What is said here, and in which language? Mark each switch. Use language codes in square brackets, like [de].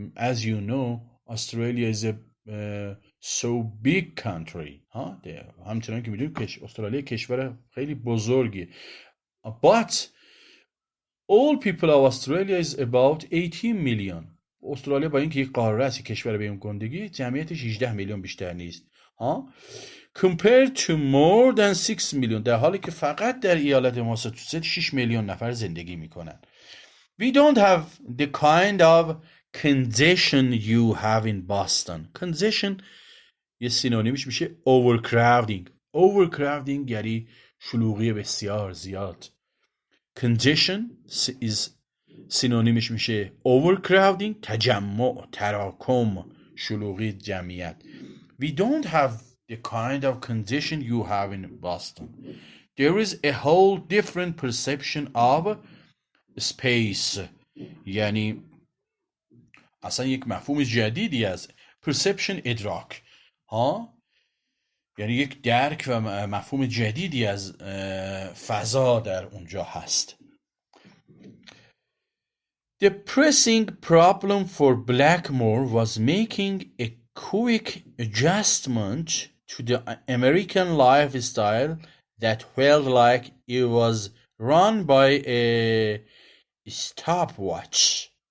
[en] As you know, Australia is a so big country. [fa] همچنان که میدونید استرالیا کشور خیلی بزرگی. [en] But all people of Australia is about 18 million. [fa] استرالیا با اینکه یک قاره است، کشور به گندگی، جمعیتش 18 میلیون بیشتر نیست. [en] Compared to more than 6 million [fa] در حالی که فقط در ایالت ماساچوست 6 میلیون نفر زندگی میکنن. [en] We don't have the kind of congestion you have in Boston. [fa] Congestion یه سینونیمش میشه overcrowding یعنی شلوغی بسیار زیاد. Congestion is سینونیمش میشه overcrowding تجمع، تراکم، شلوغی، جمعیت. [en] We don't have the kind of congestion you have in Boston. There is a whole different perception of [fa] space یعنی اصلا یک مفهوم جدیدی از perception ادراک ها، یعنی یک درک و مفهوم جدیدی از فضا در اونجا هست. [en] The pressing problem for Blackmore was making a quick adjustment to the American lifestyle that felt like it was run by a stopwatch.